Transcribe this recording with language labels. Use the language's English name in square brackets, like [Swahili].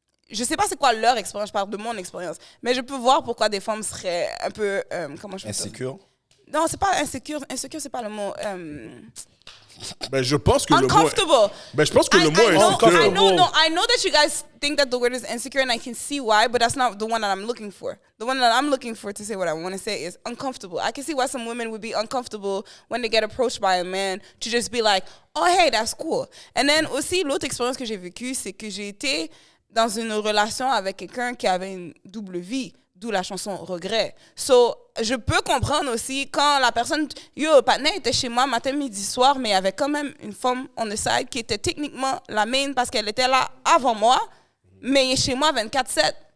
[French] je sais pas c'est quoi leur expérience, je parle de mon expérience, mais je peux voir pourquoi des femmes seraient un peu... comment je peux Insécure? Non, c'est pas insécure. Insécure, c'est pas le mot... Ben, je pense que [English] uncomfortable. [French] le mot... Ben, je pense que le mot est insécure. [English] I know that you guys think that the word is insecure, and I can see why, but that's not the one that I'm looking for. The one that I'm looking for to say what I want to say is uncomfortable. I can see why some women would be uncomfortable when they get approached by a man to just be like, oh, hey, that's cool. And then [French] aussi, l'autre expérience que j'ai vécue, c'est que j'ai été dans une relation avec quelqu'un qui avait une double vie, d'où la chanson Regret. So, je peux comprendre aussi quand la personne... Yo, Patna était chez moi matin, midi, soir, mais il y avait quand même une femme [English] on the side [French] qui était techniquement la main parce qu'elle était là avant moi, mais elle est chez moi 24/7.